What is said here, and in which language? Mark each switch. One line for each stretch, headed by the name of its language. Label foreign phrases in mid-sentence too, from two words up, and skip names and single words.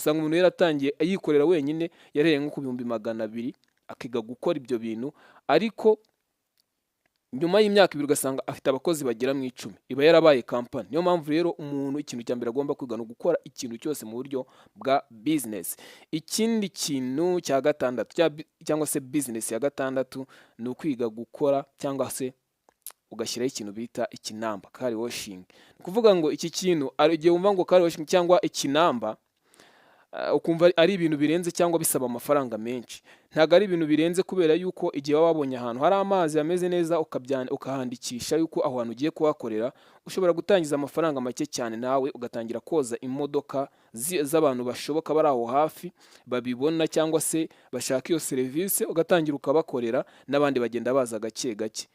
Kinyarwanda: Usanga umuntu yaratangiye ayikorera wenyine, yarereye nko ku 200,000 akiga gukora ibyo bintu, ariko nyuma y'imyaka 2 ugasanga afite abakozi bagera mu 10, iba yarabaye company. Niyo mpamvu rero umuntu ikintu cya mbere agomba kwiga no gukora ikintu cyose mu buryo bwa business. Ikindi kintu cya gatandatu cyangwa se business ya gatandatu ni ukwiga gukora cyangwa se ugashyiraho ikintu bita ikinamba,
English: car washing.
Kinyarwanda: Ni kuvuga ngo iki kintu ari igihe wumva ngo
English: car washing
Kinyarwanda: cyangwa ikinamba, ukumva ari ibintu birenze cyangwa bisaba amafaranga menshi. Ntago ari ibintu birenze, kubera yuko igihe waba wabonye ahantu hari amazi ameze neza ukahandikisha yuko aho hantu ugiye kuhakorera, ushobora gutangiza amafaranga make cyane, nawe ugatangira koza imodoka z'abantu bashoboka bari aho hafi babibona cyangwa se bashaka iyo serivisi, ugatangira ukabakorera, n'abandi bagenda baza gake gake.